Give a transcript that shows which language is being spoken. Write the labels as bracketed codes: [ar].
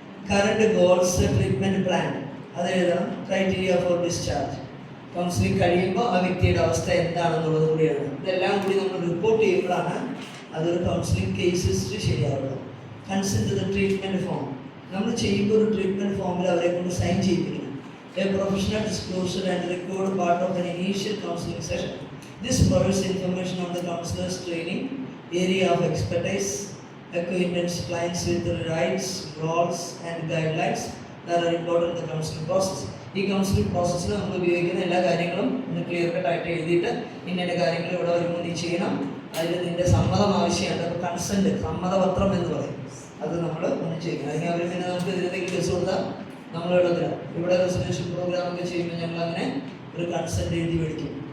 [ml] Current goals, treatment plan അത് എഴുതണം. [en] criteria for discharge, [ml] counselling കഴിയുമ്പോൾ ആ വ്യക്തിയുടെ അവസ്ഥ എന്താണെന്നുള്ളത് കൂടി എഴുതണം. ഇതെല്ലാം കൂടി നമ്മൾ റിപ്പോർട്ട് ചെയ്യുമ്പോഴാണ് അതൊരു counselling case history ശരിയാവുള്ളൂ. [en] consent to the treatment form, [ml] നമ്മൾ ചെയ്യുമ്പോൾ ഒരു ട്രീറ്റ്മെൻറ്റ് ഫോമിൽ അവരെ കൊണ്ട് sign ചെയ്യിപ്പിക്കണം. [en] A professional disclosure and record part of an initial counselling session. This provides information on the counsellors training, area of expertise, acquaintance clients with the rights, roles and guidelines that are important in the counseling process. [ml] ഈ counselling പ്രോസസ്സിൽ നമ്മൾ ഉപയോഗിക്കുന്ന എല്ലാ കാര്യങ്ങളും ഒന്ന് clear കട്ടായിട്ട് എഴുതിയിട്ട് ഇന്ന കാര്യങ്ങൾ ഇവിടെ വരുമ്പോൾ നീ ചെയ്യണം, അതിൽ നിൻ്റെ സമ്മതം ആവശ്യമുണ്ട്. അപ്പോൾ കൺസെൻറ്റ്, സമ്മതപത്രം എന്ന് പറയും, അത് നമ്മൾ ഒന്ന് ചെയ്യണം. അല്ലെങ്കിൽ അവർ പിന്നെ നമുക്ക് ഇതിലേക്ക് കേസ് കൊടുത്താൽ നമ്മൾ എഴുതത്തില്ല. ഇവിടെ റെസൊല്യൂഷൻ പ്രോഗ്രാം ഒക്കെ ചെയ്യുമ്പോൾ ഞങ്ങൾ അങ്ങനെ ഒരു കൺസെൻറ്റ് എഴുതി മേടിക്കും.